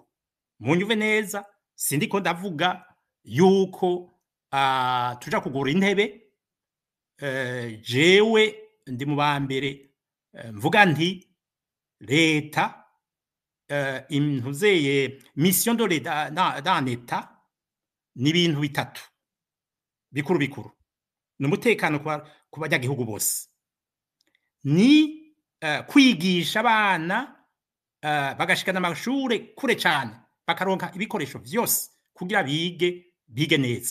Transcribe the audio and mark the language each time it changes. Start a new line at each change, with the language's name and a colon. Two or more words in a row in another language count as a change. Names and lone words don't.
Rundi: Munyuve neza, sindiko ndavuga yuko tuja kugura intebe. Jewe ndi mu bambere mvuga nti leta intuzeye
French: mission de l'État dans l'État
Rundi: ni ibintu bitatu bikuru. N'umutekano ku banyagihugu bose, ni kwigisha abana bagashikana amashure kure cyane, bakaronka ibikoresho vyose kugira bige neza.